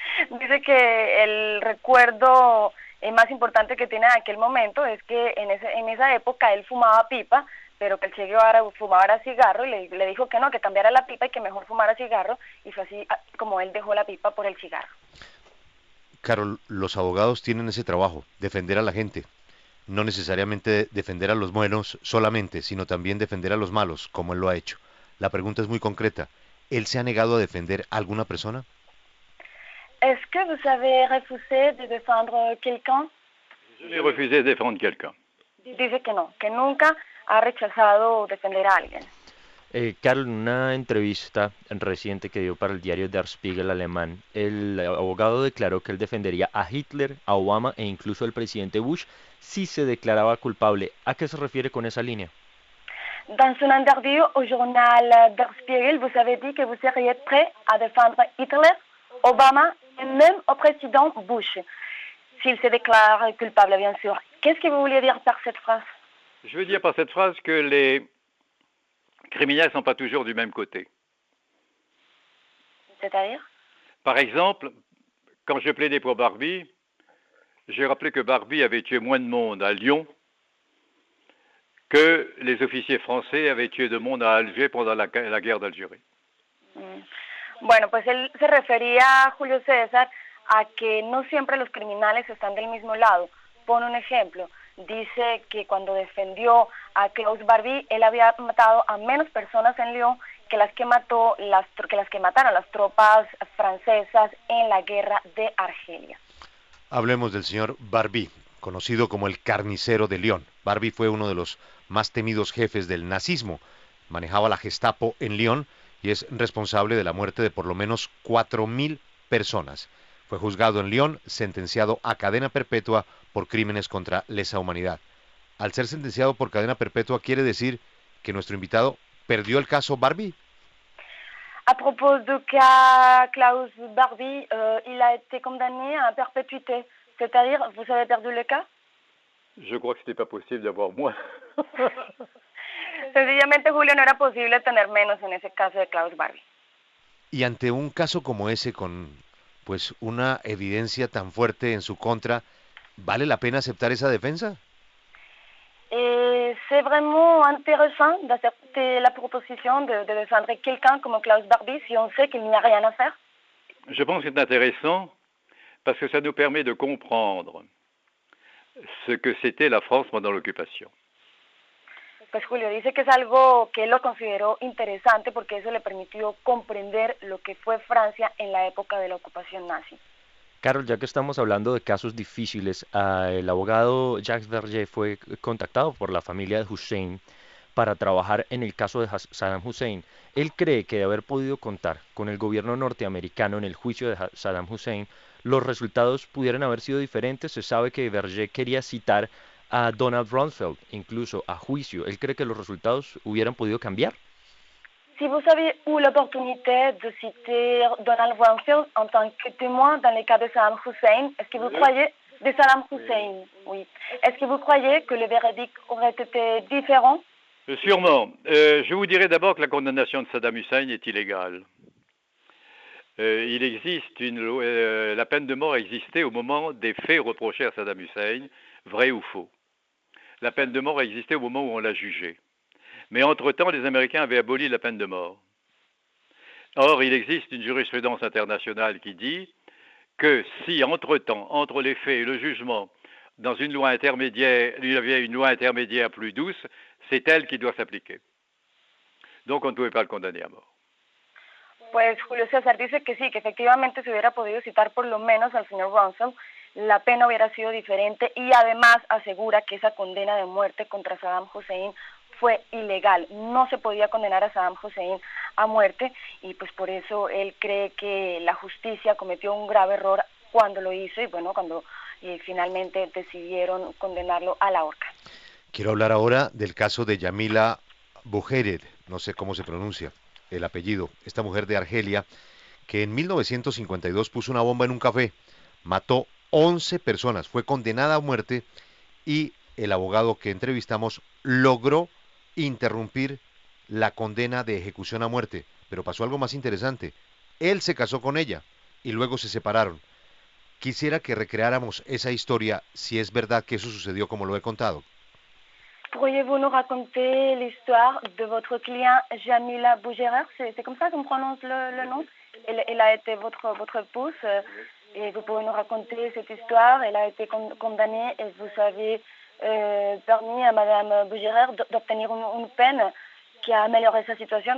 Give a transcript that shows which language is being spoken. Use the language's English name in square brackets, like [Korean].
[Spanish] Dice que el recuerdo más importante que tiene de aquel momento es que en esa época él fumaba pipa, pero que el Che Guevara fumaba cigarro y le dijo que no, que cambiara la pipa y que mejor fumara cigarro, y fue así como él dejó la pipa por el cigarro. Carol, los abogados tienen ese trabajo, defender a la gente. No necesariamente defender a los buenos solamente, sino también defender a los malos, como él lo ha hecho. La pregunta es muy concreta. ¿Él se ha negado a defender a alguna persona? [French] Est-ce que vous avez refusé de défendre quelqu'un? J'ai refusé de défendre quelqu'un. [Spanish] Dice que no, que nunca ha rechazado defender a alguien. Carol, en una entrevista reciente que dio para el diario Der Spiegel alemán, el abogado declaró que él defendería a Hitler, a Obama e incluso al presidente Bush si se declaraba culpable. ¿A qué se refiere con esa línea? [French] Dans une interview au journal Der Spiegel, vous avez dit que vous seriez prêt à défendre Hitler, Obama et même au président Bush, s'il se déclare culpable, bien sûr. Qu'est-ce que vous vouliez dire par cette phrase? Je veux dire par cette phrase que les criminels ne sont pas toujours du même côté. C'est-à-dire? Par exemple, quand je plaidais pour Barbie, j'ai rappelé que Barbie avait tué moins de monde à Lyon que les officiers français avaient tué de monde à Alger pendant la guerre d'Algérie. [Spanish] Bueno, pues él se refería, Julio César, a que no siempre los criminales están del mismo lado. Pone un ejemplo, dice que cuando defendió a Klaus Barbie, él había matado a menos personas en Lyon que las que mataron las tropas francesas en la guerra de Argelia. Hablemos del señor Barbie, conocido como el carnicero de Lyon. Barbie fue uno de los más temidos jefes del nazismo. Manejaba la Gestapo en Lyon y es responsable de la muerte de por lo menos 4.000 personas. Fue juzgado en Lyon, sentenciado a cadena perpetua por crímenes contra lesa humanidad. Al ser sentenciado por cadena perpetua, ¿quiere decir que nuestro invitado perdió el caso Barbie? [French] À propos de cas Klaus Barbie, il a été condamné à perpétuité. C'est-à-dire, vous avez perdu le cas? Je crois que ce n'était pas possible d'avoir moins. [Spanish] Sencillamente, Julio, no era posible tener menos en ese caso de Klaus Barbie. Y ante un caso como ese, con pues una evidencia tan fuerte en su contra, ¿vale la pena aceptar esa defensa? [French] C'est vraiment intéressant d'accepter la proposition de défendre quelqu'un comme Klaus Barbie si on sait qu'il n'y a rien à faire. Je pense que c'est intéressant parce que ça nous permet de comprendre ce que c'était la France pendant l'occupation. [Spanish] Pues Julio dice que es algo que él lo consideró interesante porque eso le permitió comprender lo que fue Francia en la época de la ocupación nazi. Carol, ya que estamos hablando de casos difíciles, el abogado Jacques Verger fue contactado por la familia de Hussein para trabajar en el caso de Saddam Hussein. Él cree que de haber podido contar con el gobierno norteamericano en el juicio de Saddam Hussein, los resultados pudieran haber sido diferentes. Se sabe que Verger quería citar a Donald Rumsfeld, incluso a juicio. Él cree que los resultados hubieran podido cambiar. [French] Si vous avez eu l'opportunité de citer Donald Rumsfeld en tant que témoin dans le cas de Saddam Hussein, est-ce que vous croyez de Saddam Hussein, oui. Est-ce que vous croyez que le verdict aurait été différent? Sûrement. Je vous dirais d'abord que la condamnation de Saddam Hussein est illégale. Il existe la peine de mort existait au moment des faits reprochés à Saddam Hussein, vrai ou faux. La peine de mort existait au moment où on l'a jugé. Mais entre-temps, les Américains avaient aboli la peine de mort. Or, il existe une jurisprudence internationale qui dit que si, entre-temps, entre les faits et le jugement, dans une loi intermédiaire, il y avait une loi intermédiaire plus douce, c'est elle qui doit s'appliquer. Donc, on ne pouvait pas le condamner à mort. [Spanish] Pues Julio César dice que sí, que efectivamente se hubiera podido citar por lo menos al señor Rumsfeld, la pena hubiera sido diferente y además asegura que esa condena de muerte contra Saddam Hussein fue ilegal. No se podía condenar a Saddam Hussein a muerte y pues por eso él cree que la justicia cometió un grave error cuando lo hizo y bueno, cuando finalmente decidieron condenarlo a la horca. Quiero hablar ahora del caso de Yamila Bouhired, no sé cómo se pronuncia el apellido, esta mujer de Argelia, que en 1952 puso una bomba en un café, mató 11 personas, fue condenada a muerte y el abogado que entrevistamos logró interrumpir la condena de ejecución a muerte, pero pasó algo más interesante. Él se casó con ella y luego se separaron. Quisiera que recreáramos esa historia si es verdad que eso sucedió como lo he contado. [French] Pourriez-vous nous raconter l'histoire de votre client Jamila Bouhired? C'est comme ça qu'on prononce le nom? Elle a été votre épouse et vous pouvez nous raconter cette histoire. Elle a été condamnée et vous avez permis à Madame Bouhired d'obtenir une peine qui a amélioré sa situation.